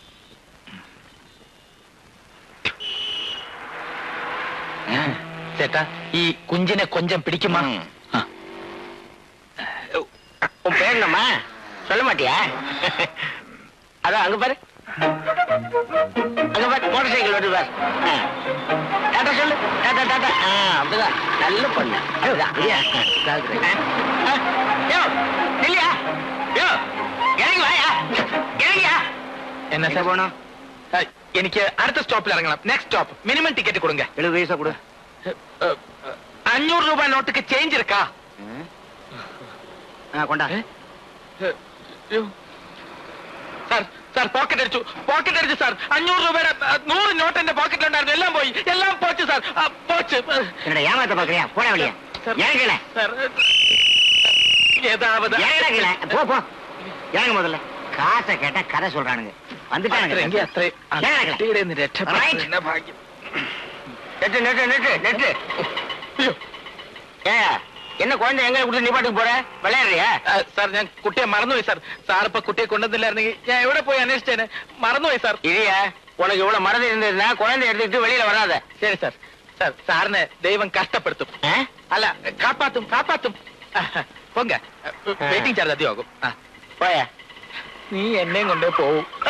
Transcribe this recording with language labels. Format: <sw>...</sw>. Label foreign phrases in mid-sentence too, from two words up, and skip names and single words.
<ml>ചേട്ടാ, ഈ കുഞ്ചിനെ</ml> <ta>கொஞ்சம் பிடிக்குமா? உன் பேர் என்னம்மா? சொல்ல மாட்டியா? அதான் அங்க பாரு, அங்க பாரு,</ta> <en>motor cycle</en> <ta>வருது பாரு. டாட்டா சொல்லு, டாட்டா டாட்டா. அப்படிதான், நல்ல பொண்ணு. அதுதான் இல்லையா? இல்லையா? இறங்கி வாயா, இறங்கியா.</ta> <ml>എന്നാ സാർ</ml> <ta>போனோம்?</ta> <ml>എനിക്ക് അടുത്ത സ്റ്റോപ്പിൽ ഇറങ്ങണം.</ml> <en>next stop. minimum ticket</en> <ml>കൊടുങ്ക.</ml> <ta>70 பைசா கொடு. 500 ரூபா நோட்டுக்கு சேஞ்ச் இருக்கா?</ta> <ml>കൊണ്ടാ. സാർ, സാർ പോക്കറ്റ് അടിച്ചു സാർ. 500 രൂപയുടെ 100 നോട്ട് എന്റെ പോക്കറ്റിലുണ്ടായിരുന്നു. എല്ലാം പോയി, എല്ലാം പോച്ചു സാർ. പോച്ചു.</ml> <ta>என்னடா ஏமாத்த பாக்குறியா? போட வழியா. இறங்கல സാർ, ஏதாவது போ போ, இறங்க முதல்ல. காசை கேட்டா கதை சொல்றானுங்க. வந்துட்டானுங்க.</ta> <ml>രക്ഷപ്പെട്ട ഭാഗ്യം. நெட்டு நெட்டு நெட்டு நெட்டு.</ml> <ta>என்ன குழந்தை எங்க கொடுத்து நீ பாட்டுக்கு போற? விளையாடுறியா?</ta> <ml>സാർ, ഞാൻ കുട്ടിയെ മറന്നുപോയി സാർ. സാർ ഇപ്പൊ കുട്ടിയെ കൊണ്ടുവന്നില്ലായിരുന്നെങ്കിൽ ഞാൻ എവിടെ പോയി അന്വേഷിച്ചേനെ. മറന്നുപോയി സാർ.</ml> <ta>இல்லையா, உனக்கு இவ்வளவு மறந்து இருந்ததுன்னா குழந்தை எடுத்துக்கிட்டு வெளியில வராத.</ta> <ml>ശരി സാർ. സാർ, സാറിനെ ദൈവം കഷ്ടപ്പെടുത്തും. അല്ല,</ml> <ta>காப்பாத்தும் காப்பாத்தும்.</ta> <ml>പൊങ്ക,</ml> <en>waiting charge</en> <ml>അധികമാകും.</ml> <ta>போயா.</ta> <ml>നീ എന്നെയും കൊണ്ടേ പോവും.</ml>